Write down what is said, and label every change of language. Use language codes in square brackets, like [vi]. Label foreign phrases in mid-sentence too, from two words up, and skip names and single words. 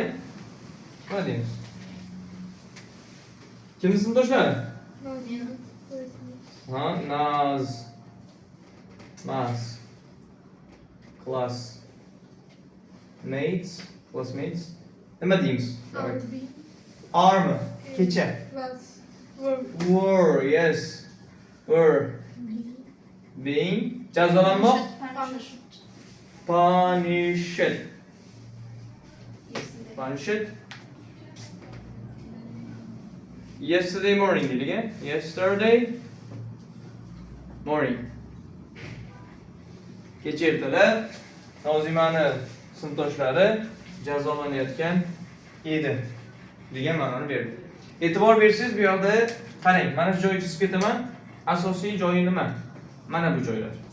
[uz] Nima deymiz? Kimni sinfdoshlari? Classmates. Nima deymiz? Army. Kecha. [en] Were, yes. Were being jazolanmoq. Punished. Yesterday morning deylik. Yesterday morning. [uz] Kecha ertalab Nozimani sinfdoshlari jazolanayotgan edi degan ma'noni berdi. E'tibor bersangiz bu yoqda qarang, mana shu joyni chizib ketaman. Asosiy joyi nima? Mana bu joylar.